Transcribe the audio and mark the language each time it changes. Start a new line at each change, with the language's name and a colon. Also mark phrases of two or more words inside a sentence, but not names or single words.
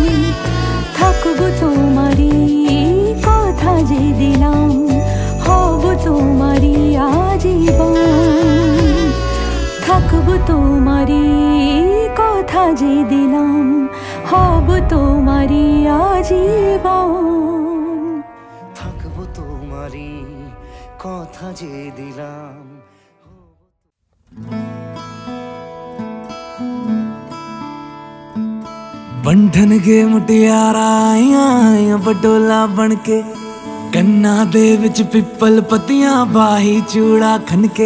Bangla: থাকবো তোমারই কথা যে দিলাম, হব তোমারই আজীবন। থাকবো তোমারই কথা যে দিলাম, হব তোমারই আজীবন। থাকবো তোমারই কথা যে দিলাম।
Punjabi: ਬੰਧਨ ਕੇ ਮੁਟਿਆਰਾ ਆਈਆ ਪਟੋਲਾ ਬਣਕੇ, ਕੰਨਾ ਦੇ ਵਿਚ ਪਿਪਲ ਪਤੀਆਂ ਬਾਹੀ ਚੂੜਾ ਖਣਕੇ।